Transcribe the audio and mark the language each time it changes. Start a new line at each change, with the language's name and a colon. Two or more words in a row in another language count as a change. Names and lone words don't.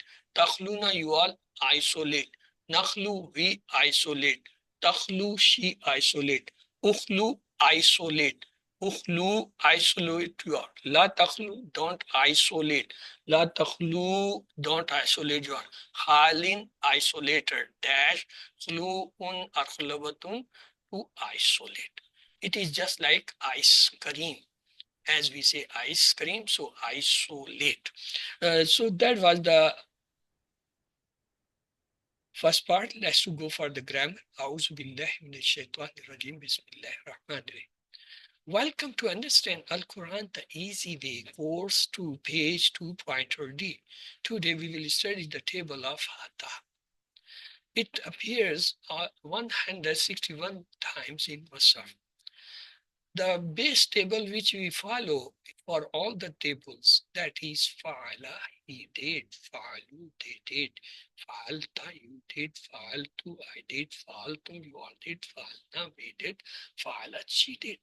English: Takhluna, you all isolate. Nakhlu, we isolate. Takhlu, she isolate. Ukhlu, isolate. Ukhlu, isolate you all. La takhlu, don't isolate. La takhlu, don't isolate you all.
Arabic: Khalin, isolator. Dash, khluun, arkhlabatun,
English: to isolate. It is just like ice cream. As we say ice cream, so isolate. So that was the first part. Let's go for the grammar.
Arabic: أعوذ بالله من الشيطان الرجيم. بسم الله الرحمن الرحيم.
English: Welcome to Understand Al-Quran the Easy Way, course 2, page 2.d. Today we will study the table of Hata. It appears 161 times in Musaf. The base table which we follow for all the tables, that is Fa'ala, he did, Fa'alu, they did, Fa'alta, you did, Fa'altu, I did, Fa'altum, you all did, Fa'alna, we did, Fa'alat, she did.